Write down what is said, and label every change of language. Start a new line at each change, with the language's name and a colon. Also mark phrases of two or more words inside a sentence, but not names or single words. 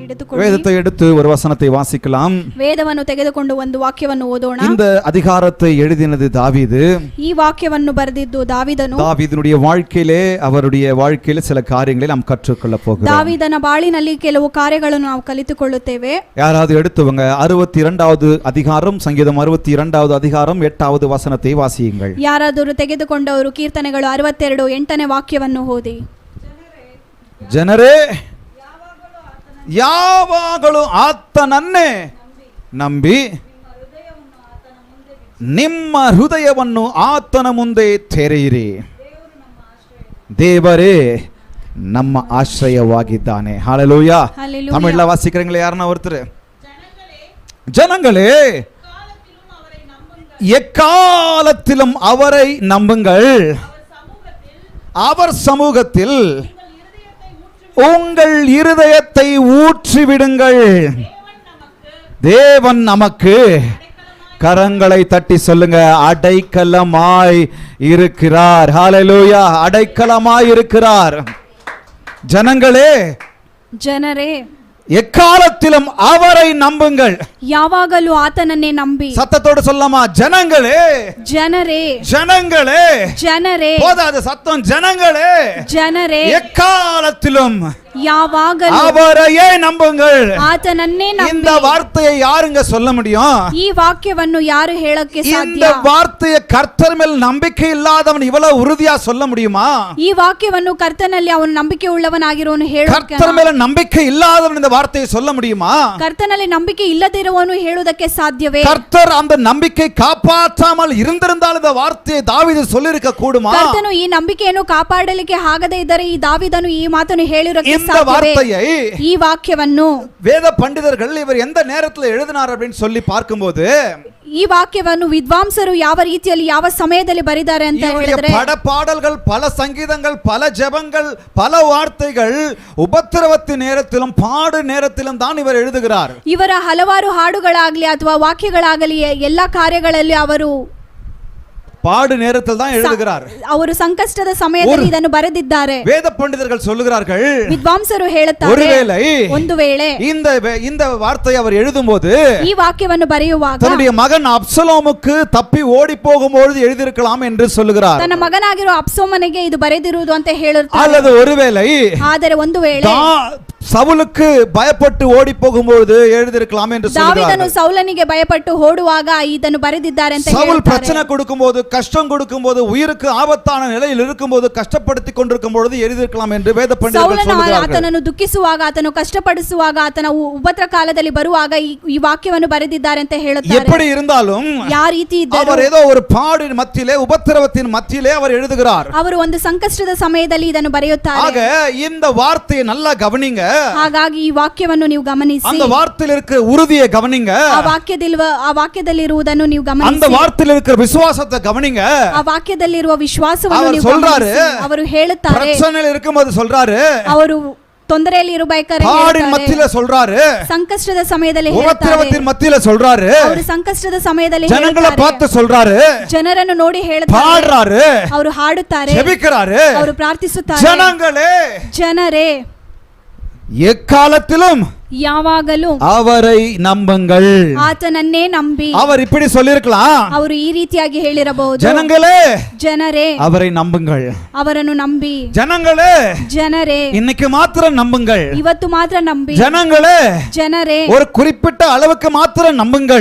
Kannada: ತೆಗೆದುಕೊಂಡು
Tamil: வேதத்தை எடுத்து ஒரு வசனத்தை வாசிக்கலாம்.
Kannada: ವೇದವನ್ನು ತೆಗೆದುಕೊಂಡು ಒಂದು ವಾಕ್ಯವನ್ನು ಓದೋಣ.
Tamil: இந்த அதிகாரத்தை எழுதினது தாவீது.
Kannada: ಈ ವಾಕ್ಯವನ್ನು ಬರೆದಿದ್ದು ದಾವೀದನು.
Tamil: தாவீதுனுடைய வாழ்க்கையிலே அவருடைய வாழ்க்கையிலே சில காரியங்களை நாம் கற்றுக்கொள்ள போகிறோம்.
Kannada: ದಾವೀದನ ಬಾಳಿನಲ್ಲಿ ಕೆಲವು ಕಾರ್ಯಗಳನ್ನು ನಾವು ಕಲಿತುಕೊಳ್ಳುತ್ತೇವೆ.
Tamil: யாராவது எடுத்துவங்க 62வது அதிகாரம் சங்கீதம் 62வது அதிகாரம் 8வது வசனத்தை வாசியுங்கள்.
Kannada: ಯಾರಾದರೂ ತೆಗೆದುಕೊಂಡವರು ಕೀರ್ತನೆಗಳು 62 8ನೇ ವಾಕ್ಯವನ್ನು ಓದಿ. ಜನರೇ ಯಾವಾಗಲೂ ಆತನನ್ನೇ ನಂಬಿ ನಿಮ್ಮ ಹೃದಯವನ್ನು ಆತನ ಮುಂದೆ ತೆರೆಯಿರಿ. ದೇವರೇ ನಮ್ಮ ಆಶ್ರಯವಾಗಿದ್ದಾನೆ.
Tamil: ஹல்லேலூயா. தமிழ்ல வாசிக்கிறீங்களா? யாரனா ஒருத்தர்? ஜனங்களே எக்காலத்திலும் அவரை நம்புங்கள், அவர் சமூகத்தில் உங்கள் இருதயத்தை ஊற்றிவிடுங்கள். தேவன் நமக்கு கரங்களை தட்டி சொல்லுங்க, அடைக்கலமாய் இருக்கிறார். ஹல்லேலூயா. அடைக்கலமாய் இருக்கிறார். ஜனங்களே,
Kannada: ಜನರೇ
Tamil: எக்காலத்திலும் அவரை நம்புங்கள்.
Kannada: ಯಾವಾಗಲೂ ಆತನನ್ನೇ ನಂಬಿ.
Tamil: சத்தத்தோடு சொல்லலாமா? ஜனங்களே,
Kannada: ಜನರೇ,
Tamil: ஜனங்களே.
Kannada: ಜನರೇ.
Tamil: போதாது சத்தம். ஜனங்களே,
Kannada: ಜನರೇ.
Tamil: எக்காலத்திலும்
Kannada: ಯಾವಾಗಲೂ
Tamil: அவரையே நம்புங்கள்.
Kannada: ಆತನನ್ನೇ ನಂಬಿ.
Tamil: இந்த வார்த்தையை யாருங்க சொல்ல முடியும்?
Kannada: ಈ ವಾಕ್ಯವನ್ನು ಯಾರು ಹೇಳಕ್ಕೆ
Tamil: இந்த
Kannada: ಸಾಧ್ಯ?
Tamil: வார்த்தையை கர்த்தர் மேல் நம்பிக்கை இல்லாதவன் இவ்வளவு உறுதியா சொல்ல முடியுமா?
Kannada: ಈ ವಾಕ್ಯವನ್ನು ಕರ್ತನಲ್ಲಿ ಅವನು ನಂಬಿಕೆ ಉಳ್ಳವನಾಗಿರುವನು ಹೇಳಕ್ಕೆ?
Tamil: கர்த்தர் மேல நம்பிக்கை இல்லாதவன் இந்த வார்த்தையை சொல்ல முடியுமா?
Kannada: ಕರ್ತನಲ್ಲಿ ನಂಬಿಕೆ ಇಲ್ಲದಿರುವವನು ಹೇಳುವುದಕ್ಕೆ ಸಾಧ್ಯವೇ?
Tamil: கர்த்தர் அந்த நம்பிக்கை காப்பாற்றாமல் இருந்திருந்தால் இந்த வார்த்தையை தாவீது சொல்லிருக்க கூடுமா?
Kannada: ಕರ್ತನು ಈ ನಂಬಿಕೆಯನ್ನು ಕಾಪಾಡಲಿಕ್ಕೆ ಆಗದೇ ಇದ್ದರೆ ಈ ದಾವೀದನು ಈ ಮಾತನ್ನು ಹೇಳಿರಕ್ಕೆ
Tamil: இந்த வார்த்தையை
Kannada: ಈ ವಾಕ್ಯವನ್ನು
Tamil: வேத பண்டிதர்கள் இவர் எந்த நேரத்தில் எழுதினார் அப்படின்னு சொல்லி பார்க்கும்போது
Kannada: ಈ ವಾಕ್ಯವನ್ನು ವಿದ್ವಾಂಸರು ಯಾವ ರೀತಿಯಲ್ಲಿ ಯಾವ ಸಮಯದಲ್ಲಿ ಬರೆದಿದ್ದಾರೆ ಅಂತ ಹೇಳಿದ್ರೆ
Tamil: பல பாடல்கள், பல சங்கீதங்கள், பல ஜெபங்கள், பல வார்த்தைகள் உபத்திரவத்தின் நேரத்திலும் பாடு நேரத்திலும் தான் இவர் எழுதுகிறார்.
Kannada: ಇವರ ಹಲವಾರು ಹಾಡುಗಳಾಗಲಿ ಅಥವಾ ವಾಕ್ಯಗಳಾಗಲಿ ಎಲ್ಲಾ ಕಾರ್ಯಗಳಲ್ಲಿ ಅವರು
Tamil: பாடு நேரத்தில் தான் எழுதுகிறார்.
Kannada: ಅವರು ಸಂಕಷ್ಟದ ಸಮಯದಲ್ಲಿ ಇದನ್ನು ಬರೆದಿದ್ದಾರೆ.
Tamil: வேத பண்டிதர்கள் சொல்லுகிறார்கள்,
Kannada: ವಿದ್ವಾಂಸರು ಹೇಳುತ್ತಾರೆ,
Tamil: ஒருவேளை
Kannada: ಒಂದು ವೇಳೆ
Tamil: இந்த வார்த்தை அவர் எழுதும்போது
Kannada: ಈ ವಾಕ್ಯವನ್ನು ಬರೆಯುವಾಗ
Tamil: தன்னுடைய மகன் அப்சலோமுக்கு தப்பி ஓடி போகும்போது எழுதியிருக்கலாம் என்று சொல்லுகிறார்.
Kannada: ತನ್ನ ಮಗನಾಗಿರುವ ಅಬ್ಸೋಮನಿಗೆ ಇದು ಬರೆದಿರುವುದು ಅಂತ ಹೇಳುತ್ತಾರೆ.
Tamil: அல்லது ஒருவேளை
Kannada: ಆದರೆ ಒಂದು ವೇಳೆ
Tamil: சவுலுக்கு பயப்பட்டு ஓடி போகும்போது எழுதியிருக்கலாம் என்று சொல்லுகிறார்.
Kannada: ದಾವೀದನು ಸೌಲನಿಗೆ ಭಯಪಟ್ಟು ಓಡುವಾಗ ಇದನ್ನು ಬರೆದಿದ್ದಾರೆ ಅಂತ
Tamil: சவுல்
Kannada: ಹೇಳುತ್ತಾರೆ.
Tamil: பிரச்சனை கொடுக்கும்போது, கஷ்டம் கொடுக்கும்போது, உயிருக்கு ஆபத்தான நிலையில் இருக்கும்போது, கஷ்டப்படுத்திக் கொண்டிருக்கும் பொழுது எழுதியிருக்கலாம் என்று வேத பண்டிதர்கள் சொல்லுகிறார்கள்.
Kannada: ಆತನನ್ನು ದುಃಖಿಸುವಾಗ, ಆತನು ಕಷ್ಟಪಡಿಸುವಾಗ, ಆತನ ಉಪದ್ರ ಕಾಲದಲ್ಲಿ ಬರುವಾಗ ಈ ವಾಕ್ಯವನ್ನು ಬರೆದಿದ್ದಾರೆ ಅಂತ ಹೇಳುತ್ತಾರೆ.
Tamil: எப்படி இருந்தாலும்
Kannada: ಯಾವ ರೀತಿ ಇದ್ದರೂ
Tamil: அவர் ஏதோ ஒரு பாடின் மத்தியிலே, உபத்திரவத்தின் மத்தியிலே அவர் எழுதுகிறார்.
Kannada: ಅವರು ಒಂದು ಸಂಕಷ್ಟದ ಸಮಯದಲ್ಲಿ ಇದನ್ನು ಬರೆಯುತ್ತಾರೆ.
Tamil: ஆக இந்த வார்த்தையை நல்லா கவனிங்க.
Kannada: ಹಾಗಾಗಿ ಈ ವಾಕ್ಯವನ್ನು ನೀವು ಗಮನಿಸಿ.
Tamil: அந்த வார்த்தையில் இருக்கிற உறுதியை கவனிங்க.
Kannada: ಆ ವಾಕ್ಯದಲ್ಲಿರುವುದನ್ನು ನೀವು ಗಮನಿಸಿ.
Tamil: அந்த வார்த்தையில் இருக்கிற விசுவாசத்தை கவனிங்க.
Kannada: ಆ ವಾಕ್ಯದಲ್ಲಿರುವ ವಿಶ್ವಾಸವನ್ನು ನೀವು
Tamil: சொல்றாரு.
Kannada: ಅವರು ಹೇಳುತ್ತಾರೆ.
Tamil: பிரச்சனையில் இருக்கும்போது சொல்றாரு.
Kannada: ಅವರು ತೊಂದರೆಯಲ್ಲಿ ಇರಬೇಕಾದ್ರೆ
Tamil: பாடின் மத்தியில சொல்றாரு.
Kannada: ಸಂಕಷ್ಟದ ಸಮಯದಲ್ಲಿ
Tamil: உபத்திரவத்தின் மத்தியில சொல்றாரு.
Kannada: ಅವರು ಸಂಕಷ್ಟದ ಸಮಯದಲ್ಲಿ
Tamil: ಜನங்களை பார்த்து சொல்றாரு.
Kannada: ಜನರನ್ನು ನೋಡಿ ಹೇಳ್ತಾರೆ.
Tamil: பாடுறாரு.
Kannada: ಅವರು ಹಾಡುತ್ತಾರೆ.
Tamil: ஜெபிக்கிறாரு.
Kannada: ಅವರು ಪ್ರಾರ್ಥಿಸುತ್ತಾರೆ.
Tamil: ஜனங்களே,
Kannada: ಜನರೇ,
Tamil: எக்காலத்திலும்
Kannada: ಯಾವಾಗಲೂ
Tamil: அவரை நம்புங்கள்.
Kannada: ಆತನನ್ನೇ ನಂಬಿ.
Tamil: அவர் இப்படி சொல்லிருக்கலாம்.
Kannada: ಅವರು ಈ ರೀತಿಯಾಗಿ ಹೇಳಿರಬಹುದು,
Tamil: ஜனங்களே,
Kannada: ಜನರೇ,
Tamil: அவரை நம்புங்கள்.
Kannada: ಅವರನ್ನು ನಂಬಿ.
Tamil: ஜனங்களே,
Kannada: ಜನರೇ,
Tamil: இன்னைக்கு மாத்திரம் நம்புங்கள்.
Kannada: ಇವತ್ತು ಮಾತ್ರ ನಂಬಿ.
Tamil: ஜனங்களே,
Kannada: ಜನರೇ,
Tamil: ஒரு குறிப்பிட்ட அளவுக்கு மாத்திரம் நம்புங்கள்.